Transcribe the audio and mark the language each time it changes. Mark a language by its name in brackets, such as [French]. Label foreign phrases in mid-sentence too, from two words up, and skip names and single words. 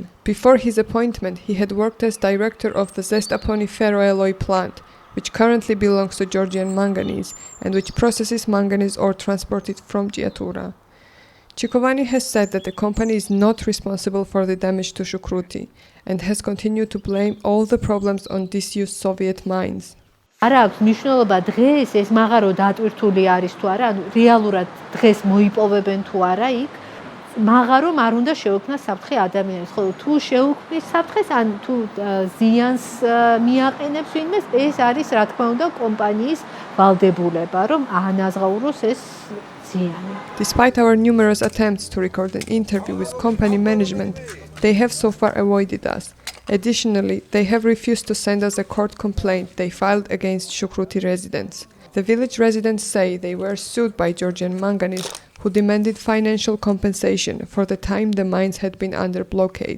[English] Before his appointment, he had worked as director of the Zestaponi ferroalloy plant, which currently belongs to Georgian Manganese and which processes manganese ore transported from Giatura. Chikovani has said that the company is not responsible for the damage to Shukruti and has continued to blame all the problems on disused Soviet mines. [Georgian] არ აქვს მნიშვნელობა დღეს ეს მაღარო დატვირთული არის თუ არა, ანუ რეალურად დღეს მოიპოვებენ თუ არა იქ. მაღარომ არ უნდა შეუქმნას საფრთხე ადამიანებს. ხო, თუ შეუქმნის საფრთხეს, ან თუ ზიანს მიაყენებს ვინმეს, ეს არის რა თქმა უნდა კომპანიის ვალდებულება, რომ აანაზღაუროს ეს ზიანი. [English] Despite our numerous attempts to record an interview with company management, they have so far avoided us. Additionally, they have refused to send us a court complaint they filed against Shukruti residents. The village residents say they were sued by Georgian Manganese, who demanded financial compensation for the time the mines had been under blockade.